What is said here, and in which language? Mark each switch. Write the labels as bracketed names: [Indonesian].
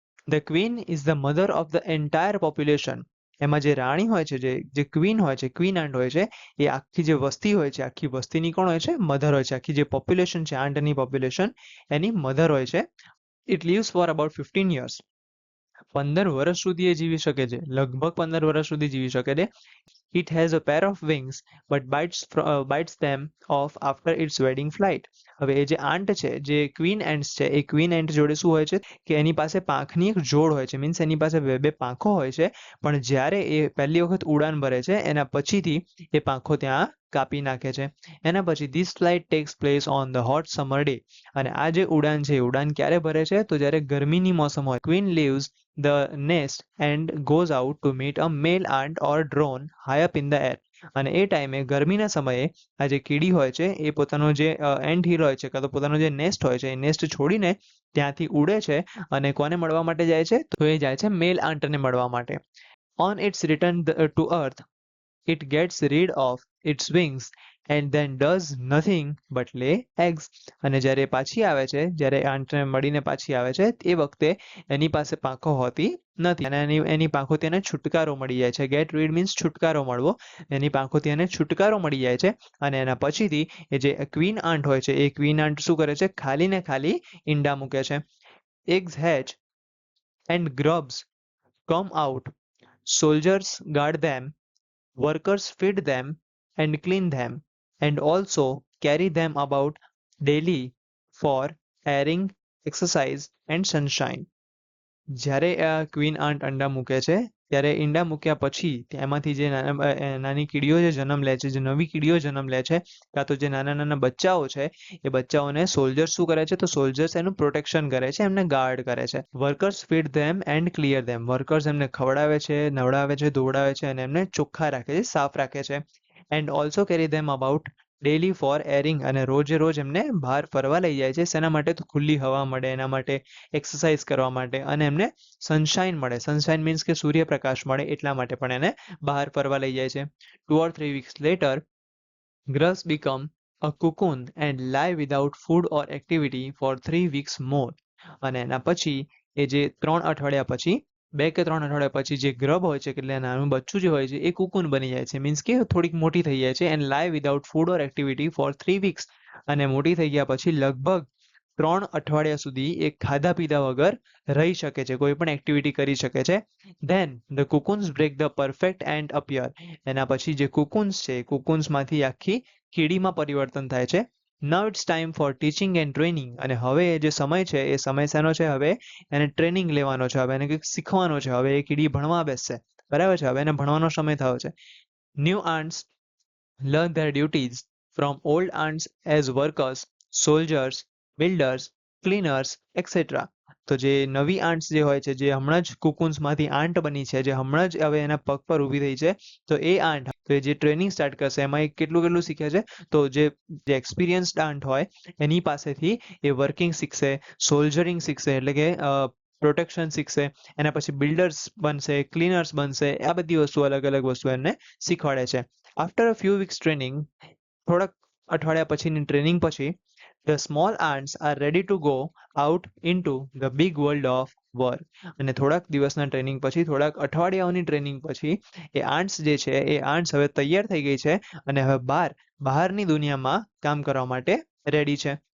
[English] The queen is the mother of the entire population. [Gujarati] એમાં જે રાણી હોય છે, જે ક્વીન હોય છે, ક્વીન આંટ હોય છે, એ આખી જે વસ્તી હોય છે, આખી વસ્તીની કોણ હોય છે? મધર હોય છે. આખી જે પોપ્યુલેશન છે, આંટની પોપ્યુલેશન, એની મધર હોય છે. [English] It lives for about 15 years. [Gujarati] 15 વર્ષ સુધી એ જીવી શકે છે, લગભગ 15 વર્ષ સુધી જીવી શકે છે. [English] It has a pair of wings but bites them off after its wedding flight. [Gujarati] હવે એ જે આંટ છે, જે ક્વીન એન્ટ્સ છે, એ ક્વીન એન્ટ જોડે શું હોય છે? કે એની પાસે પાંખની એક જોડ હોય છે, મીન્સ એની પાસે બે પાંખો હોય છે. પણ જ્યારે એ પહેલી વખત ઉડાન ભરે છે એના પછીથી એ પાંખો ત્યાં કાપી નાખે છે. એના પછી [English] this flight takes place on the hot summer day. [Gujarati] અને આ જે ઉડાન છે, ઉડાન ક્યારે ભરે છે? તો જ્યારે ગરમીની મોસમ હોય. [English] Queen leaves the nest and goes out to meet a male ant or drone high up in the air. [Gujarati] અને એ ટાઈમે ગરમીના સમયે આ જે કીડી હોય છે એ પોતાનો જે એન્ટ હિલ હોય છે કાં તો પોતાનો જે નેસ્ટ હોય છે એ નેસ્ટ છોડીને ત્યાંથી ઉડે છે અને કોને મળવા માટે જાય છે? તો એ જાય છે મેલ આંટને મળવા માટે. [English] On its return to earth, it gets rid of its wings and then does nothing but lay eggs. [Gujarati] અને જ્યારે પાછી આવે છે, જ્યારે આંટને મળીને પાછી આવે છે, એ વખતે એની પાસે પાંખો હોતી નથી અને એની પાંખોથી એને છુટકારો મળી જાય છે. ગેટ રીડ મીન્સ છુટકારો મળવો. એની પાંખોથી એને છુટકારો મળી જાય છે અને એના પછીથી એ જે ક્વીન આંટ હોય છે, એ ક્વીન આંટ શું કરે છે? ખાલી ને ખાલી ઈંડા મૂકે છે. [English] Eggs hatch and grubs come out. Soldiers guard them, workers feed them and clean them, and also carry them about daily for airing, exercise, and sunshine. [Gujarati] જ્યારે ક્વીન આંટ અંડા મૂકે છે, ત્યારે ઈંડા મૂક્યા પછી એમાંથી જે નાની કીડીઓ જે જન્મ લે છે, જે નવી કીડીઓ જન્મ લે છે, કાં તો જે નાના નાના બચ્ચાઓ છે, એ બચ્ચાઓને સોલ્જર્સ શું કરે છે? તો સોલ્જર્સ એનું પ્રોટેક્શન કરે છે, એમને ગાર્ડ કરે છે. [English] Workers feed them and clear them. [Gujarati] Workers એમને ખવડાવે છે, નવડાવે છે, ધોવડાવે છે અને એમને ચોખ્ખા રાખે છે, સાફ રાખે છે. [English] And also carry them about daily for airing. [Gujarati] અને રોજે રોજ એમને બહાર ફરવા લઈ જાય છે. શેના માટે? તો ખુલ્લી હવા મળે એના માટે, એક્સરસાઇઝ કરવા માટે, અને એમને સનશાઇન મળે. સનશાઇન મીન્સ કે સૂર્યપ્રકાશ મળે એટલા માટે પણ એને બહાર ફરવા લઈ જાય છે. [English] 2 or 3 weeks later, grubs become a cocoon and lie without food or activity for 3 weeks more. [Gujarati] અને એના પછી એ જે 3 અઠવાડિયા પછી 2 કે 3 અઠવાડિયા પછી જે ગ્રબ હોય છે, એટલે નાનું બચ્ચું જે હોય છે, એ કુકુન બની જાય છે. મીન્સ કે થોડીક મોટી થઈ જાય છે. [English] And lie without food or activity for 3 weeks. [Gujarati] અને મોટી થઈ ગયા પછી લગભગ 3 અઠવાડિયા સુધી એ ખાધા પીધા વગર રહી શકે છે, કોઈ પણ એક્ટિવિટી કરી શકે છે. [English] Then the cocoons break the perfect and appear. [Gujarati] એના પછી જે કુકુન્સ છે, કુકુન્સમાંથી આખી કીડીમાં પરિવર્તન થાય છે. [English] Now it's time for teaching and training. [Gujarati] અને હવે એ જે સમય છે, એ સમય શેનો છે? હવે એને ટ્રેનિંગ લેવાનો છે, હવે એને કંઈક શીખવાનો છે, હવે એ કીડી ભણવા બેસશે. બરાબર છે? હવે એને ભણવાનો સમય થયો છે. [English] New ants learn their duties from old ants as workers, soldiers, builders, cleaners, etc. [Gujarati] તો જે નવી આંટ્સ જે હોય છે, જે હમણાં જ કુકુન્સમાંથી આંટ બની છે, જે હમણાં જ હવે એના પગ પર ઊભી થઈ છે, તો એ આંટ તો એ જે ટ્રેનિંગ સ્ટાર્ટ કરશે, એમાં એ કેટલું કેટલું શીખે છે? તો જે એક્સપિરિયન્સ્ડ આંટ હોય એની પાસેથી એ વર્કિંગ શીખશે, સોલ્જરિંગ શીખશે, એટલે કે પ્રોટેક્શન શીખશે. એના પછી બિલ્ડર્સ બનશે, ક્લીનર્સ બનશે. આ બધી વસ્તુ અલગ અલગ વસ્તુ એમને શીખવાડે છે. [English] After a few weeks training, [Gujarati] થોડાક અઠવાડિયા પછીની ટ્રેનિંગ પછી, [English] the small ants are ready to go out into the big world of work. [Gujarati] અને થોડાક દિવસના ટ્રેનિંગ પછી, થોડાક અઠવાડિયાઓની ટ્રેનિંગ પછી, એ આંટ્સ જે છે, એ આંટ્સ હવે તૈયાર થઈ ગઈ છે અને હવે બહારની દુનિયામાં કામ કરવા માટે રેડી છે.